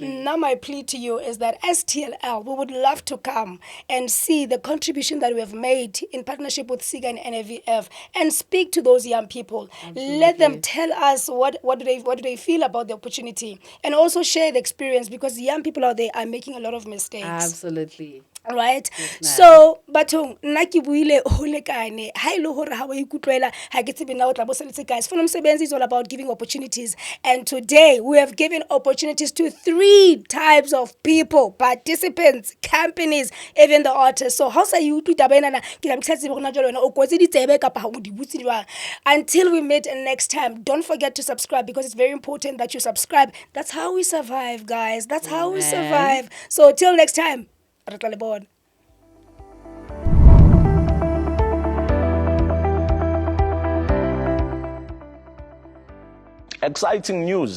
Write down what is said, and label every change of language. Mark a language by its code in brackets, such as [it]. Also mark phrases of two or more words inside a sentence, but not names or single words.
[en] So now my plea to you is that as TLL, we would love to come and see the contribution that we have made in partnership with SIGA and NAVF, and speak to those young people. Absolutely. Let them tell us what do they feel about the opportunity, and also share the experience, because young people out there are making a lot of mistakes. Absolutely. Right? Yes, [st] So bathong nna ke buile ho lekane ha ile hore ha wa ikutlwela ha ke tsebe na o tla bo seletse guys. [en] Sfunu'Umsebenzi is all about giving opportunities, and today we have given opportunities to 3 types of people, participants, companies, even the artists. So how [st] sa you utlwi taba ena ke tla tsebe gona jalo wena o kotse ditsebe kapa ha o di butsi jwang. [en] Until we meet next time, don't forget to subscribe, because it's very important that you subscribe. That's how we survive, guys. That's how we survive. So till next time, Matlalepula. Exciting news.